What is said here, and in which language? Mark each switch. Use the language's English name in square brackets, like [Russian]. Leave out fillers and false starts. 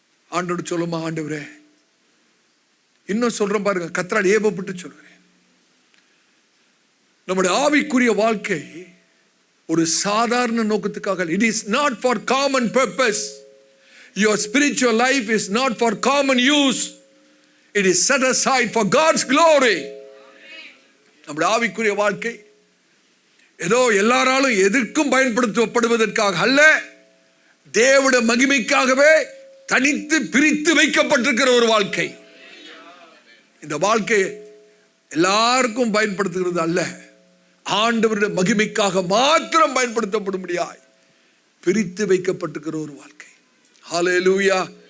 [Tamil] ஆண்டோடு சொல்லுமா, ஆண்டவரே, இன்னும் சொல்றேன் பாருங்க, கர்த்தரால் ஏவப்பட்டு சொல்றேன், நம்முடைய ஆவிக்குரிய வாழ்க்கை ஒரு சாதாரண நோக்கத்துக்காக, [English] it is not for common purpose. Your spiritual life is not for common use. It is set aside for God's glory. [Tamil] நம்முடைய ஆவிக்குரிய வாழ்க்கை ஏதோ எல்லாராலும் எதற்கும் பயன்படுத்தப்படுவதற்காக அல்ல, தேவனுடைய மகிமைக்காகவே தனித்து பிரித்து வைக்கப்பட்டிருக்கிற ஒரு வாழ்க்கை. இந்த வாழ்க்கை எல்லாருக்கும் பயன்படுத்துகிறது அல்ல, ஆண்டவருடைய மகிமைக்காக மாத்திரம் பயன்படுத்தப்படும்படியாய் பிரித்து வைக்கப்பட்டிருக்கிற ஒரு வாழ்க்கை. ஹல்லேலூயா.